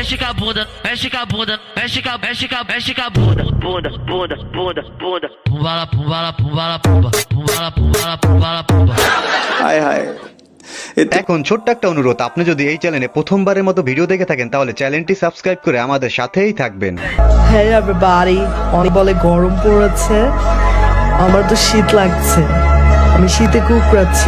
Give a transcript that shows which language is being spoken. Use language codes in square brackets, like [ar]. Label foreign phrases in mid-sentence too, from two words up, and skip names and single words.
[pt] bunda, mexe com a bunda, mexe com a bunda, bunda, bunda, bunda, bunda. Pumbala, pumbala, pumbala, pumba, pumbala, pumbala, pumbala, pumba. [bn] হায় হায় এতে এখন ছোট্ট একটা অনুরোধ, আপনি যদি এই চ্যানেলে প্রথমবারের মতো ভিডিও দেখে থাকেন তাহলে চ্যানেলটি সাবস্ক্রাইব করে আমাদের সাথেই থাকবেন। হ্যাঁ এভরিবডি, অনেক বলে গরম পড়েছে, আমার তো শীত লাগছে, আমি শীতে কুকড়াচ্ছি।